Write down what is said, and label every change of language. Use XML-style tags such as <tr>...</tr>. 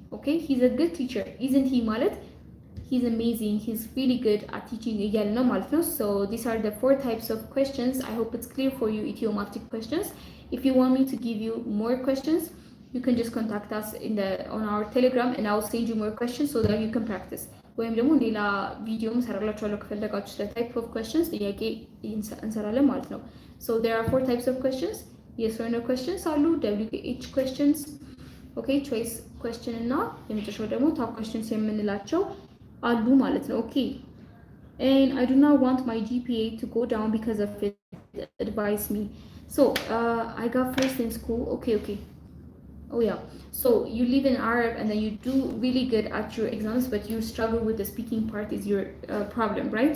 <en>Okay, he's a good teacher, isn't he ማለት he's amazing, he's really good at teaching እያለ ነው ማለት ነው። So these are the four types of questions. I hope it's clear for you, idiomatic questions. If you want me to give you more questions, you can just contact us on our Telegram and I'll send you more questions so that you can practice.</en> <am>ወይም ደግሞ ሌላ ቪዲዮም ሰራላችኋለሁ ከፈለጋችሁ ስለ type of questions ጥያቄ እንሰራለን ማለት ነው። So there are four types of questions.</am> <en>Yes or no questions አሉ፣ WH questions, okay, choice question እና የመጨረሻው ደግሞ tag questions የምንላቸው አሉ ማለት ነው። Okay, and I do not want my GPA to go down because of it. Advise me. So I got first in school. Okay. Oh yeah, so you live in Arab and then you do really good at your exams, but you struggle with the speaking part is your problem, right?</en>